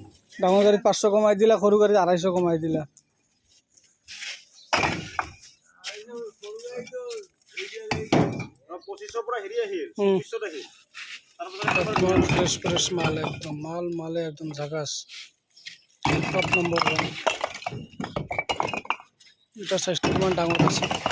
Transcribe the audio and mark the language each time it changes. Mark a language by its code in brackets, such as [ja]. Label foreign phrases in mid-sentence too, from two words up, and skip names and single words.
[as] ডাঙৰ গাড়ীত 500 কমাই দিলা, সৰু গাড়ীত 250 কমাই দিলা। [en] fresh fresh [as] মাল, একদম মালে একদম ঝাকাস, [en] top number [as] 1। এটা সাইজটা কিমান ডাঙৰ আছে।